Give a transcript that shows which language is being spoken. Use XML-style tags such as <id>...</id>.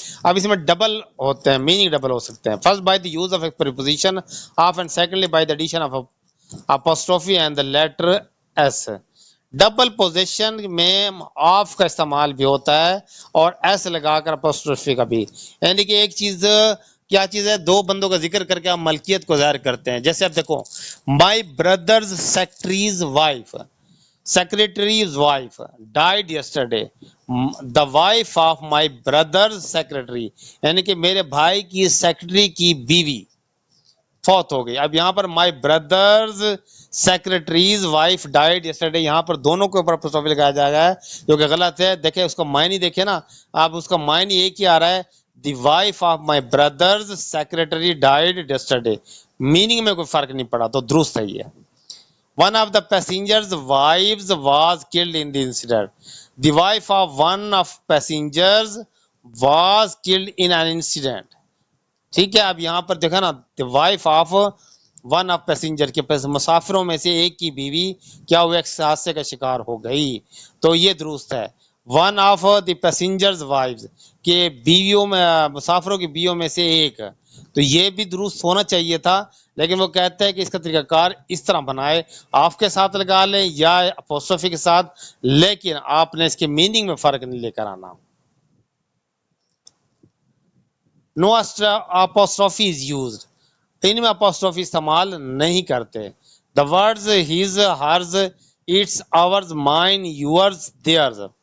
<ur>اب اس میں ڈبل ہوتے ہیں، میننگ ڈبل ہو سکتے ہیں.</ur> <en>First by the use of a preposition of and secondly by the addition of apostrophe and the letter s.</en> <ur>Double position میں of کا استعمال بھی ہوتا ہے اور ایس لگا کر اپوسٹروفی کا بھی. یعنی کہ ایک چیز کیا چیز ہے، دو بندوں کا ذکر کر کے آپ ملکیت کو ظاہر کرتے ہیں. جیسے آپ دیکھو</ur> <en>My brother's secretary's wife, secretary's wife died yesterday. The wife of my brother's secretary</en> <ur>یعنی کہ میرے بھائی کی سیکریٹری کی بیوی فوت ہو گئی. اب یہاں پر</ur> <en>my brother's secretary's wife died yesterday,</en> <ur>یہاں پر دونوں کے اوپر اپوسٹروفی لگایا جا رہا ہے جو کہ غلط ہے. دیکھیں اس کا معنی دیکھیں نا، اب اس کا معنی ایک ہی آ رہا ہے،</ur> <en>The wife of my brother's secretary died yesterday.</en> <ur>Meaning میں کوئی فرق نہیں پڑا، تو درست ہے یہ.</ur> <en>One of the passengers' wives was killed in the incident. The wife of one of passengers was killed in an incident.</en> <ur>ٹھیک ہے. اب یہاں پر دیکھا نا،</ur> <en>the wife of one of passenger</en> <ur>کے مسافروں میں سے ایک کی بیوی کیا ہوئے، ایک حادثے کا شکار ہو گئی. تو یہ درست ہے.</ur> <en>one of the passengers' wives</en> <ur>کہ بیویوں میں، مسافروں کی بیویوں میں سے ایک. تو یہ بھی درست ہونا چاہیے تھا، لیکن وہ کہتا ہے کہ اس کا طریقہ کار اس طرح بنائے، آف کے ساتھ لگا لیں یا اپوسٹروفی کے ساتھ، لیکن آپ نے اس کے میننگ میں فرق نہیں لے کر آنا.</ur> <en>No apostrophe is used.</en> <ur>ان میں اپوسٹروفی استعمال نہیں کرتے.</ur> <en>The words his, hers, its, ours, mine, yours, theirs.</en>